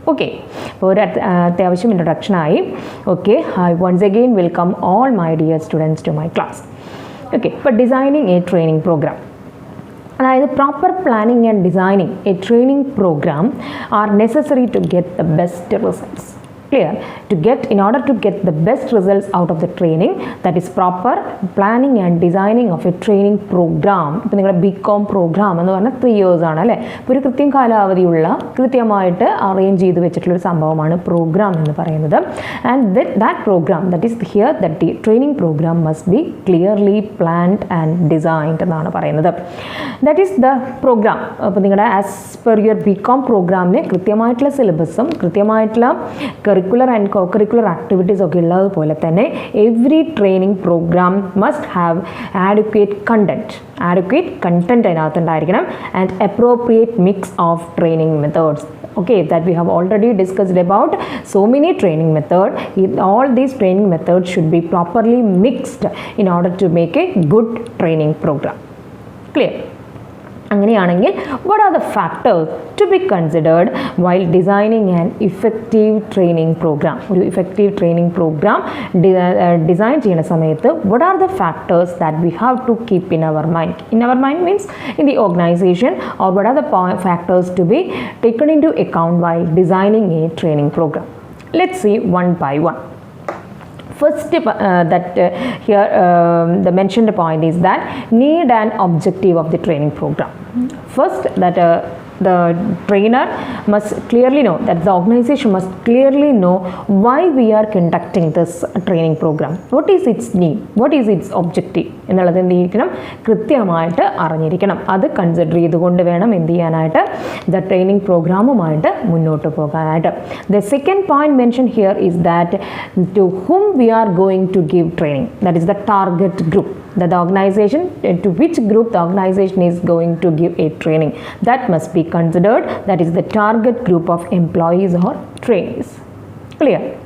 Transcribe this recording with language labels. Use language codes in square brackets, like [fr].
[en] ഓക്കെ, [ml] അപ്പോൾ ഒരു അത്യാവശ്യം ഇൻട്രൊഡക്ഷനായി. [en] Okay, I once again welcome all my dear students to my class. Okay, ഇപ്പോൾ designing a training programme, അതായത് proper planning and designing a training programme are necessary to get the best results. Clear? In order to get the best results out of the training, that is proper planning and designing of a training program. [ml] ഇപ്പോൾ നിങ്ങളുടെ BCom programme എന്ന് പറഞ്ഞാൽ 3 years ആണ് അല്ലേ. ഇപ്പോൾ ഒരു കൃത്യം കാലാവധിയുള്ള കൃത്യമായിട്ട് അറേഞ്ച് ചെയ്ത് വെച്ചിട്ടുള്ളൊരു സംഭവമാണ് പ്രോഗ്രാം എന്ന് പറയുന്നത്. [en] and that programme that is here that the training programme must be clearly planned and designed [ml] എന്നാണ് പറയുന്നത്. [en] That is the programme. [ml] അപ്പോൾ നിങ്ങളുടെ ആസ് പെർ യുവർ BCom പ്രോഗ്രാമിന് കൃത്യമായിട്ടുള്ള സിലബസും കൃത്യമായിട്ടുള്ള curricular and co curricular activities ഒക്കെ ഉള്ളതുപോലെ തന്നെ [en] every training programme must have adequate content [ml] അതിനകത്തുണ്ടായിരിക്കണം [en] And appropriate mix of training methods. Okay, that we have already discussed about so many training methods. All these training methods should be properly mixed in order to make a good training program. Clear? അങ്ങനെയാണെങ്കിൽ what are the factors to be considered while designing an effective training program? [ml] ഒരു effective training program design ചെയ്യുന്ന സമയത്ത് [en] what are the factors that we have to keep in our mind? In our mind means in the organization, or what are the factors to be taken into account while designing a training program? Let's see one by one. First, here the mentioned point is that need and objective of the training program. First, that the trainer must clearly know, that the organization must clearly know why we are conducting this training program. What is its need? What is its objective? [ml] എന്നുള്ളത് എന്ത് ചെയ്യണം, കൃത്യമായിട്ട് അറിഞ്ഞിരിക്കണം. അത് consider ചെയ്തുകൊണ്ട് വേണം എന്ത് ചെയ്യാനായിട്ട്, ദ ട്രെയിനിങ് പ്രോഗ്രാമുമായിട്ട് മുന്നോട്ട് പോകാനായിട്ട്. [en] The second point mention here is that to whom we are going to give training, that is the target group, that the organization, to which group the organization is going to give a training, that must be considered. That is the target group of employees or trainees. Clear?